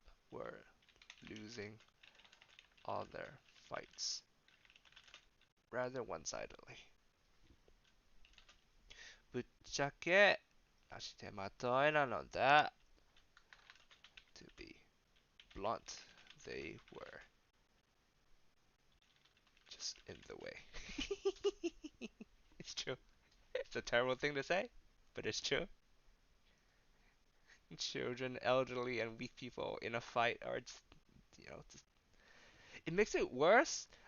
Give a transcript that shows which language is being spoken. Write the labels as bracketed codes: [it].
[en] Were losing all their fights rather one-sidedly. [ja] ぶっちゃけ足手まといなのだ。 [en] To be blunt, they were just in the way. It's true. It's a terrible thing to say, but it's true. Children, elderly, and weak people in a fight are just, it makes it worse.